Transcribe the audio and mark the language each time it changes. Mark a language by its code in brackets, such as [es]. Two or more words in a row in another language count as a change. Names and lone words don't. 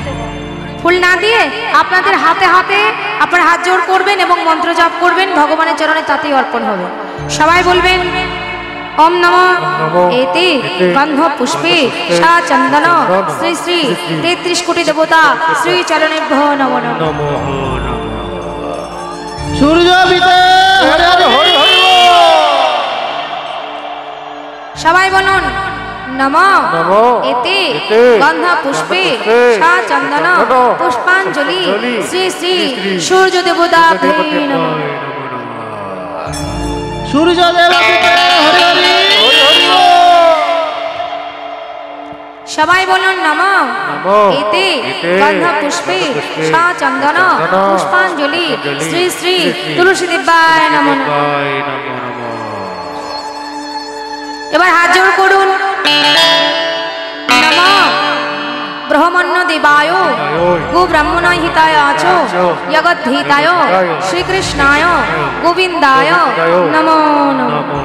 [bn] ফুল না দিয়ে আপনাদের হাতে হাতে আপনার হাত জোড় করবেন এবং মন্ত্র জপ করবেন, ভগবানের চরণে তাতেই অর্পণ হবে। সবাই বলবেন [sa] ओम नमः एते गंध पुष्पे सा चंदन श्री श्री 33 कोटि देवता श्री चरणेभ्यो नमो नमः। [bn] সূর্য বিদে হরি হরি হরি বল। সবাই বলুন [sa] नमः एते गंध पुष्पे सा चंदन पुष्पांजलि श्री श्री सूर्य देवता नमः। [bn] সূর্য দেব বিদে হরি হরি সবাই বলুন [sa] नमः एते गंध पुष्पे सा चंदन पुष्पांजलि श्री श्री तुलसी देवाय नमः। [bn] এবার হাত জোড় করুন [sa] नमः ब्रह्मण्य देवाय गो ब्राह्मण हिताय आचो जगत हिताय श्री कृष्णाय गोविंदाय नमो नमः।